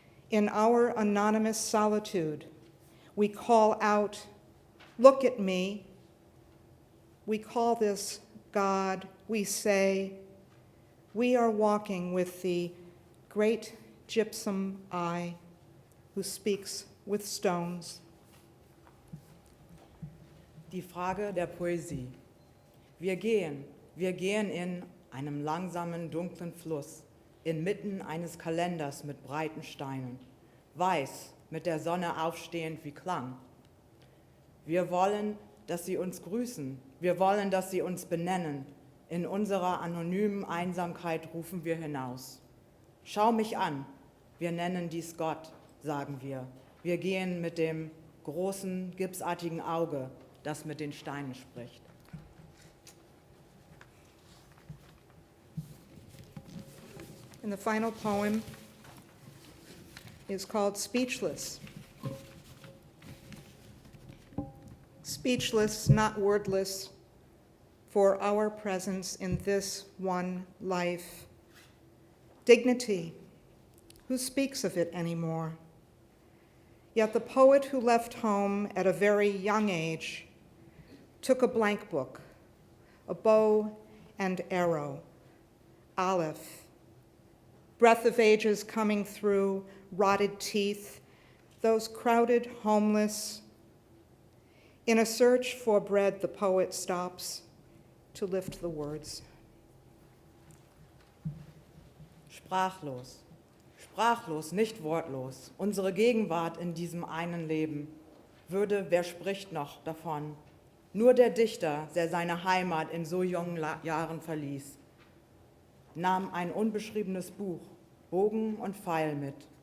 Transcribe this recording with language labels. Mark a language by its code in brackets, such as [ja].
[en] In our anonymous solitude, we call out, look at me. We call this God. We say, we are walking with the great gypsum eye who speaks with stones. [de] Die Frage der Poesie. Wir gehen in einem langsamen, dunklen Fluss, inmitten eines Kalenders mit breiten Steinen, weiß, mit der Sonne aufstehend wie Klang. Wir wollen, dass sie uns grüßen, wir wollen, dass sie uns benennen. In unserer anonymen Einsamkeit rufen wir hinaus. Schau mich an, wir nennen dies Gott, sagen wir. Wir gehen mit dem großen, gipsartigen Auge, das mit den Steinen spricht. [en] And the final poem is called Speechless. Speechless, not wordless, for our presence in this one life. Dignity, who speaks of it anymore? Yet the poet who left home at a very young age took a blank book, a bow and arrow, Aleph, breath of ages coming through, rotted teeth, those crowded, homeless. In a search for bread, the poet stops to lift the words. [de] Sprachlos, sprachlos, nicht wortlos, unsere Gegenwart in diesem einen Leben. Wer spricht noch davon? Nur der Dichter, der seine Heimat in so jungen Jahren verließ. nahm ein unbeschriebenes Buch, Bogen und Pfeil mit.